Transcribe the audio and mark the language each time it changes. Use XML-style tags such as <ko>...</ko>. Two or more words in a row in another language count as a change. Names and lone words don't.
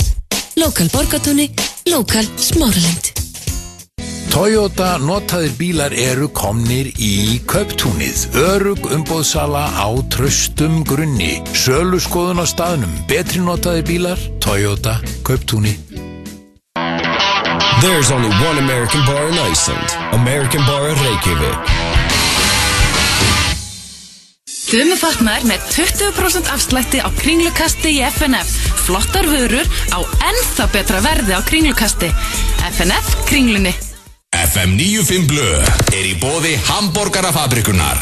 <is>Lokal Borgatúni, lokal Smáralind. Toyota notaðir bílar eru komnir í Kauptúnið. Örugg umboðsala á traustum grunni. Söluskoðun á staðnum. Betri notaðir bílar, Toyota, Kauptúni.</is> <en>There's only one American bar in Iceland. American Bar Reykjavík.</en> <is>Gummifatnaður með 20% afslætti á Kringlukasti í FNF. Flottar vörur á ennþá betra verði á Kringlukasti. FNF Kringlunni. FM 95 Blö er í boði Hamborgarafabrikunar.</is>